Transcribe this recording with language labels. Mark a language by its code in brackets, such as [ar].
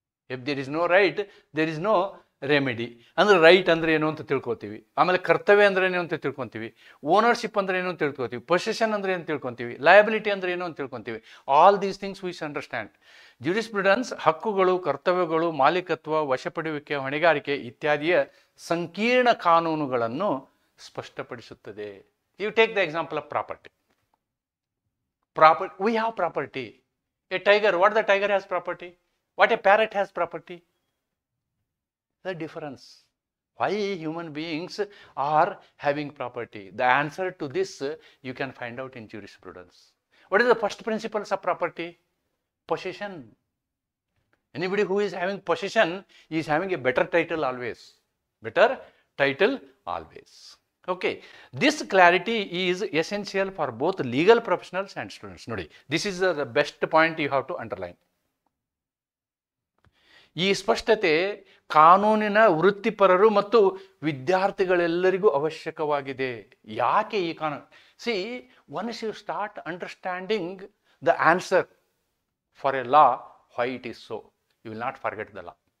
[en] If there is no right, there is no remedy. [kn] ಅಂದರೆ right ಅಂದರೆ ಏನು ಅಂತ ತಿಳ್ಕೊತೀವಿ. ಆಮೇಲೆ ಕರ್ತವ್ಯ ಅಂದರೆ ಏನು ಅಂತ ತಿಳ್ಕೊತೀವಿ. ಓನರ್ಶಿಪ್ ಅಂದರೆ ಏನು ಅಂತ ತಿಳ್ಕೊತೀವಿ. ಪೊಸೆಷನ್ ಅಂದರೆ ಏನು ತಿಳ್ಕೊತೀವಿ. ಲಯಬಿಲಿಟಿ ಅಂದರೆ ಏನು ಅಂತ ತಿಳ್ಕೊತೀವಿ. [en] All these things we understand. [kn] Jurisprudence ಹಕ್ಕುಗಳು, ಕರ್ತವ್ಯಗಳು, ಮಾಲೀಕತ್ವ, ವಶಪಡಿಸುವಿಕೆ, ಹೊಣೆಗಾರಿಕೆ ಇತ್ಯಾದಿಯ ಸಂಕೀರ್ಣ ಕಾನೂನುಗಳನ್ನು ಸ್ಪಷ್ಟಪಡಿಸುತ್ತದೆ. [en] You take the example of property. We have property. A tiger, what the tiger has property? What a parrot has property? The difference. Why human beings are having property? The answer to this you can find out in jurisprudence. What is the first principles of property? Possession. Anybody who is having possession is having a better title always. Better title always. Okay, this clarity is essential for both legal professionals and students. Nodi, this is the best point you have to underline. [kn] ಈ ಸ್ಪಷ್ಟತೆ ಕಾನೂನಿನ ವೃತ್ತಿಪರರು ಮತ್ತು ವಿದ್ಯಾರ್ಥಿಗಳೆಲ್ಲರಿಗೂ ಅವಶ್ಯಕವಾಗಿದೆ. ಯಾಕೆ ಈ ಕಾನೂನು? [en] See, once you start understanding the answer for a law, why it is so, you will not forget the law.